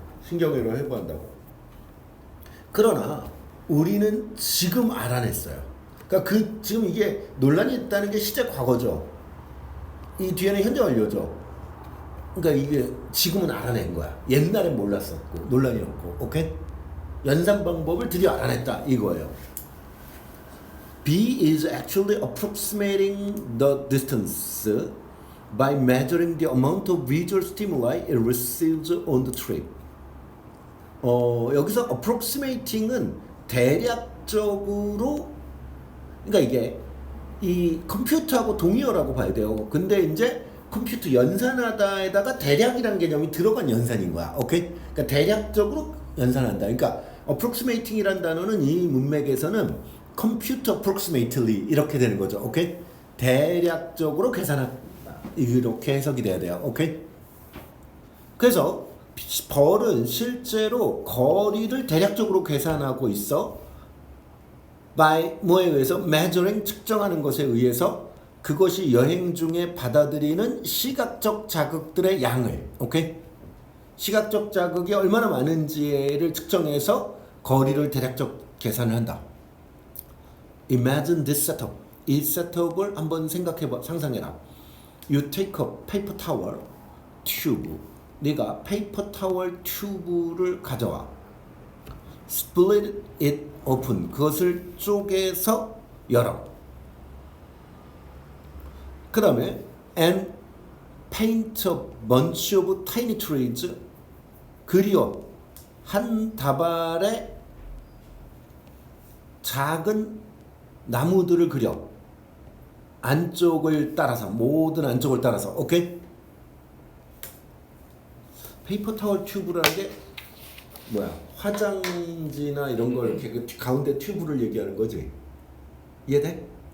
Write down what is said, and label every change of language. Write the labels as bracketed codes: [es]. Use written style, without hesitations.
[ko] 신경외로 해부한다고. 그러나 우리는 지금 알아냈어요. 그러니까 지금 이게 논란이 있다는 게 시제 과거죠. 이 뒤에는 현재 완료죠. 그러니까 이게 지금은 알아낸 거야. 옛날엔 몰랐었고 논란이 없고. 오케이? 연산 방법을 드디어 알아냈다 이거예요. [en] B is actually approximating the distance by measuring the amount of visual stimuli it receives on the trip. [ko] 여기서 approximating은 대략적으로 그러니까 이게 이 컴퓨터하고 동의어라고 봐야 돼요. 근데 이제 컴퓨터 연산하다에다가 대략이라는 개념이 들어간 연산인 거야. 오케이? 그러니까 대략적으로 연산한다. 그러니까 approximating이라는 단어는 이 문맥에서는 [en] computer approximately [ko] 이렇게 되는 거죠. 오케이? 대략적으로 계산한다. 이렇게 해석이 돼야 돼요. 오케이? 그래서 벌은 실제로 거리를 대략적으로 계산하고 있어. by 뭐에 의해서 measuring 측정하는 것에 의해서 그것이 여행 중에 받아들이는 시각적 자극들의 양을 오케이? 시각적 자극이 얼마나 많은지를 측정해서 거리를 대략적 계산을 한다. [en] Imagine this setup. [ko] 이 셋업을 한번 생각해봐. 상상해라. [en] You take a paper towel tube. [ko] 네가 페이퍼 타월 튜브를 가져와. [en] Split it open. [ko] 그것을 쪼개서 열어. 그 다음에 [en] and paint a bunch of tiny trees. [ko] 그리워 한 다발의 작은 나무들을 그려. 안쪽을 따라서 모든 안쪽을 따라서. 오케이? 페이퍼 타월 튜브라는 게 뭐야? 화장지나 이런 걸 이렇게 그 가운데 튜브를 얘기하는 거지. 이해돼?